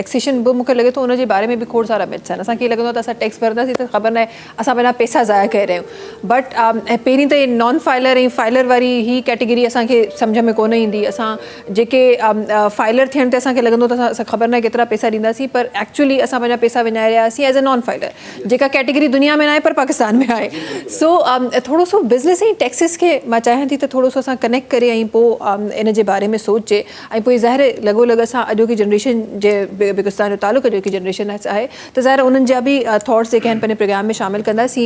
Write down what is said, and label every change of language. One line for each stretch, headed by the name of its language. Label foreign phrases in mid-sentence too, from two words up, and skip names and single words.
Sindhi: टैक्सेशन बि मूंखे लॻे थो उनजे बारे में बि खोड़ सारा मिथ्स आहिनि। असांखे लॻंदो आहे त असां टैक्स भरंदासीं त ख़बर न आहे असां पंहिंजा पैसा ज़ाया करे रहिया आहियूं। बट पहिरीं त
English: non filer
Sindhi: ऐं फाइलर वारी ही कैटेगरी असांखे सम्झ में कोन ईंदी। असां जेके फाइलर थियण ते असांखे लॻंदो त असां ख़बर न आहे केतिरा पैसा ॾींदासीं, पर एक्चुअली असां पंहिंजा पैसा विञाए रहिया कंदासीं
English: as a non filer,
Sindhi: जेका कैटेगरी दुनिया में न आहे पर पाकिस्तान में आहे. सो थोरो सो बिज़नेस ऐं टैक्सिस खे मां चाहियां थी त थोरो सो असां कनेक्ट करे ऐं पोइ इन जे बारे में सोचे ऐं पोइ ज़ाहिर लॻो असां अॼोकी जनरेशन जे बिकिस्तान जो तालुक़ु अॼोकी जनरेशन आहे त ज़ाहिर उन्हनि जा बि थॉट्स जेके आहिनि पंहिंजे प्रोग्राम में शामिलु कंदासीं.